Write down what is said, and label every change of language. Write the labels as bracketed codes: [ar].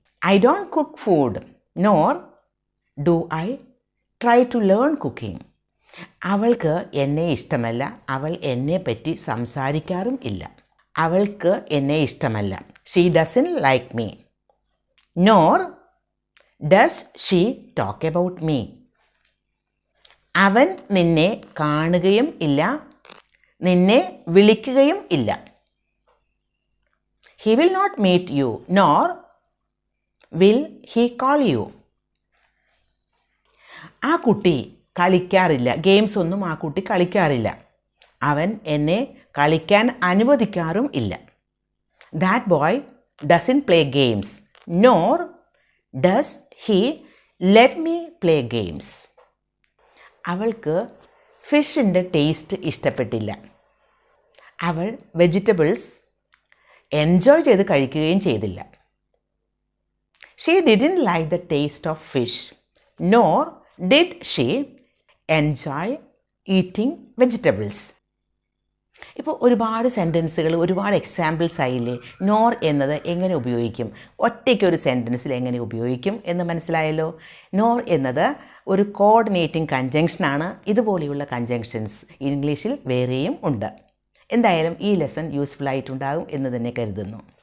[en] I don't cook food. Nor do I try to learn cooking. [ml] അവൾക്ക് എന്നെ ഇഷ്ടമല്ല. അവൾ എന്നെ പറ്റി സംസാരിക്കാറും ഇല്ല. അവൾക്ക് എന്നെ ഇഷ്ടമല്ല. [en] She doesn't like me. Nor does she talk about me. [ml] അവൻ നിന്നെ കാണുകയും ഇല്ല, നിന്നെ വിളിക്കുകയും ഇല്ല. [en] He will not meet you, nor will he call you. [ml] ആ കുട്ടി കളിക്കാറില്ല. ഗെയിംസ് ഒന്നും ആ കുട്ടി കളിക്കാറില്ല. അവൻ എന്നെ കളിക്കാൻ അനുവദിക്കാറും ഇല്ല. [en] That boy doesn't play games, nor does he let me play games. [ml] അവൾക്ക് ഫിഷിൻ്റെ ടേസ്റ്റ് ഇഷ്ടപ്പെട്ടില്ല. അവൾ വെജിറ്റബിൾസ് എൻജോയ് ചെയ്ത് കഴിക്കുകയും ചെയ്തില്ല. [en] She didn't like the taste of fish, nor did she enjoy eating vegetables. [ml] ഇപ്പോൾ ഒരുപാട് സെൻറ്റൻസുകൾ, ഒരുപാട് എക്സാമ്പിൾസ് ആയില്ലേ? നോർ എന്നത് എങ്ങനെ ഉപയോഗിക്കും, ഒറ്റയ്ക്കൊരു സെൻറ്റൻസിൽ എങ്ങനെ ഉപയോഗിക്കും എന്ന് മനസ്സിലായല്ലോ. നോർ എന്നത് ഒരു കോർഡിനേറ്റിംഗ് കൺജങ്ഷനാണ്. ഇതുപോലെയുള്ള കൺജങ്ഷൻസ് ഇംഗ്ലീഷിൽ വേറെയും ഉണ്ട്. എന്തായാലും ഈ ലെസൺ യൂസ്ഫുൾ ആയിട്ടുണ്ടാകും എന്ന് തന്നെ കരുതുന്നു.